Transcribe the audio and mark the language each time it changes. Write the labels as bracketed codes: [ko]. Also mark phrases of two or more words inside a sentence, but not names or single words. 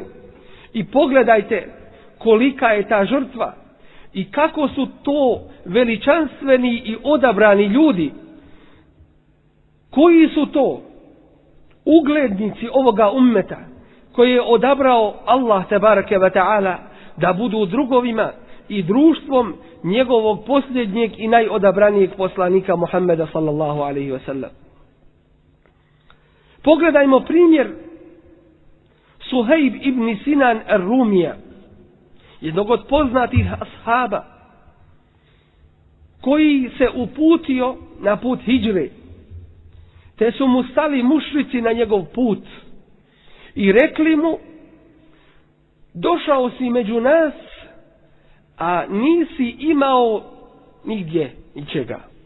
[bs] I pogledajte kolika je ta žrtva i kako su to veličanstveni i odabrani ljudi. Koji su to uglednici ovoga ummeta koje je odabrao Allah [ar] تبارك وتعالى [bs] da budu drugovima i društvom njegovog posljednjeg i najodabranijeg poslanika Muhammeda [ar] صلى الله عليه وسلم. [bs] Pogledajmo primjer Suhejb ibn Sinan ar-Rumija, jednog od poznatih ashaba, koji se uputio na put hidžre, te su mu stali mušrici na njegov put i rekli mu: došao si među nas, a nisi imao nigdje ničega.